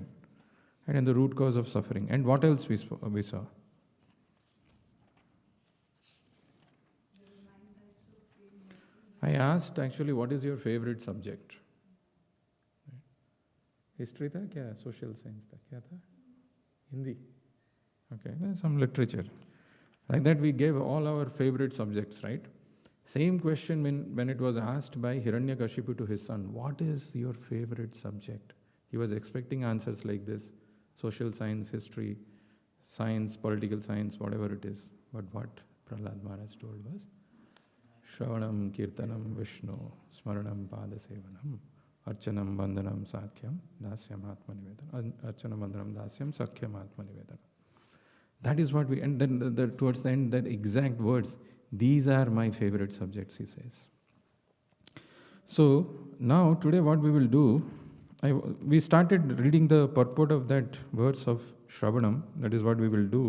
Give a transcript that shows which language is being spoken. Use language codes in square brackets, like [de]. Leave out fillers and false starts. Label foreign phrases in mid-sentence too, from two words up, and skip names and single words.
[en] And the root cause of suffering. And what else we saw? I asked actually, what is your favorite subject? [hi] History tha kya? Social science tha kya tha? [en] Hindi. Okay, some literature. Like that we gave all our favorite subjects, right? Same question when it was asked by Hiranyakashipu to his son, what is your favorite subject? He was expecting answers like this, social science, history, science, political science, whatever it is. But what Prahlāda Mahārāja told was, [sa] śravaṇaṁ, kīrtanaṁ, viṣṇoḥ, smaraṇam, padasevanam, archanam, bandhanam, sakhyam, dasyam, atmanivedanam, archanam, bandhanam, dasyam, sakhyam, atmanivedanam. [en] That is what we, and then towards the end, that exact words, these are my favorite subjects, he says. So, now, today what we will do, we started reading the purport of that verse of śravaṇaṁ, that is what we will do.